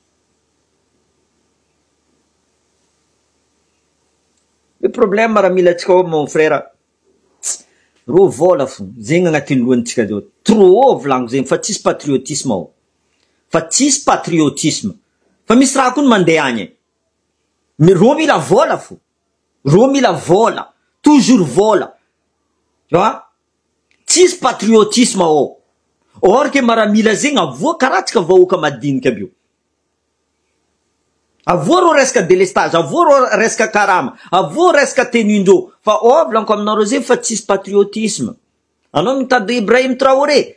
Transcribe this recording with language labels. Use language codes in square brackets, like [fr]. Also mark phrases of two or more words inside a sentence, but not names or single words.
[fr] Le problème [mg] raha mila atsika ao [fr] mon frère. [mg] Ro vola fo. Zegny agnatin'ny lohantsika zao. Trop volaniko zegny fa tsisy patriotisme ao. Fa tsisy patriotisme. Fa misy raha koa mandeha agny. Ro mila vola fo. Ro mila vola. [fr] Toujours vola. Tu vois? [mg] Tsisy patriotisme ao. [fr] Or que [mg] maramila zegny avoa karaha tsika vahoaka madinika aby io. Avoa ro resaka délestage, avoa ro resaka karama, avoa resaka tenindreo. Fa volaniko aminareo zegny fa tsisy patriotisme. Anao mitady Ibrahim Traoré.